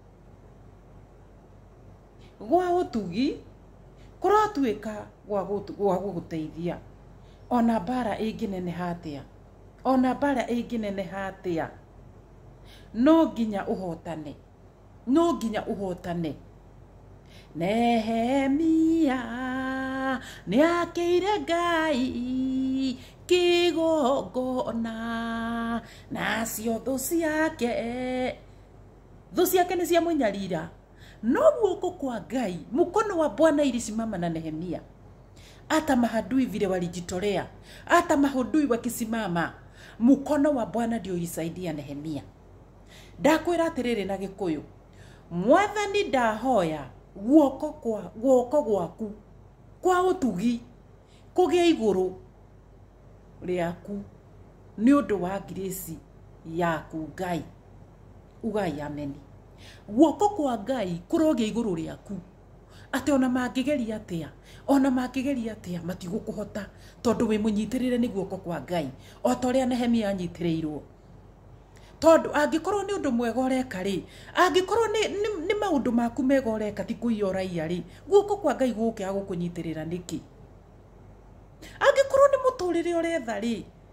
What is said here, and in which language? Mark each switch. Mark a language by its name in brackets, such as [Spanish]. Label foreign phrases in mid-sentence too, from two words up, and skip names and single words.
[Kikuyu] gwa ũtugi kũratuĩka gwa gũgũteithia ona mbara ĩngĩneneha atĩa ona mbara ĩngĩneneha atĩa no nginya ũhotane Nehemia nĩakĩire Ngai kĩgongona nacio thũ ciake nĩ ciamũnyarira no guoko kwa Ngai [Swahili] mkono wa Bwana ilisimama na Nehemia hata mahadui vile walijitolea hata mahadui wakisimama mkono wa Bwana ndio ulisaidia Nehemia [Kikuyu] ndakwĩra atĩrĩrĩ na Gĩkũyũ Mwathani ndahoya guoko gwaku kwa ũtugi kũgĩa igũrũ rĩaku nĩ ũndũ wa grace yaku Ngai ugai ameni guoko kwa Ngai kũrogĩa igũrũ rĩaku atĩ ona mangĩgeria atĩa matigũkũhota tondũ wĩ mũnyitĩrĩre nĩ guoko kwa Ngai o ta ũrĩa Nehemia anyitĩrĩirwo tondu angĩkorwo nĩ ũndũ mwega ũreka rĩ angĩkorwo nĩ maũndũ maku mega ũreka ti kũiya ũraiya rĩ guoko kwa Ngai gũkĩa gũkũnyitĩrĩra nĩkĩ angĩkorwo nĩ mũtũrĩre ũretha rĩ